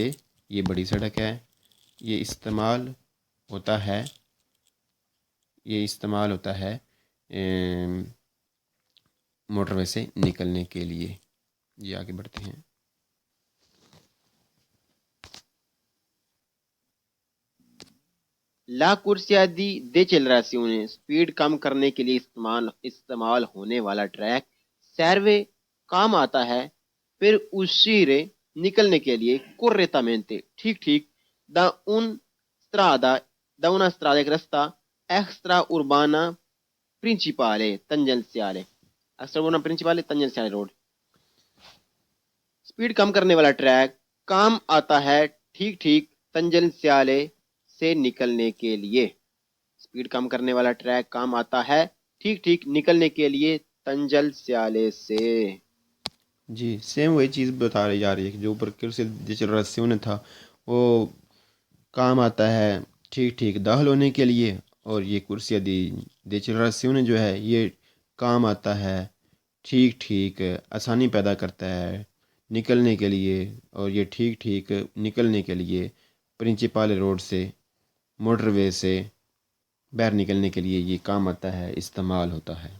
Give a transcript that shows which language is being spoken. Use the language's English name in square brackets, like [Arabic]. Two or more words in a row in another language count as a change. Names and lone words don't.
[Urdu] یہ بڑی سڑک ہے، یہ استعمال ہوتا ہے موٹر وے سے نکلنے کے لیے. جی آگے بڑھتے ہیں. [Italian] la corsia di decelerazione [Urdu] سپیڈ کم کرنے کے لیے استعمال ہونے والا ٹریک سیروے کام آتا ہے پھر uscire نکلنے کے لیے correttamente ٹھیک [Italian] da una strada [Urdu] ایک رستہ [Italian] extra urbana principale tangenziale [Urdu] روڈ. سپیڈ کم کرنے والا ٹریک کام آتا ہے ٹھیک تنجنسیالے سے نکلنے کے لیے. سپیڈ کم کرنے والا ٹریک کام آتا ہے ٹھیک نکلنے کے لیے تنجل سیالے سے. جی سیم وہی چیز بتا رہی جا رہی ہے کہ جو اوپر [Italian] corsia decelerazione [Urdu] تھا وہ کام آتا ہے ٹھیک داخل ہونے کے لیے، اور یہ [Italian] corsia di decelerazione [Urdu] جو ہے یہ کام آتا ہے ٹھیک آسانی پیدا کرتا ہے نکلنے کے لیے، اور یہ ٹھیک نکلنے کے لیے پرنچپال روڈ سے موٹر وے سے باہر نکلنے کے لیے یہ کام آتا ہے، استعمال ہوتا ہے.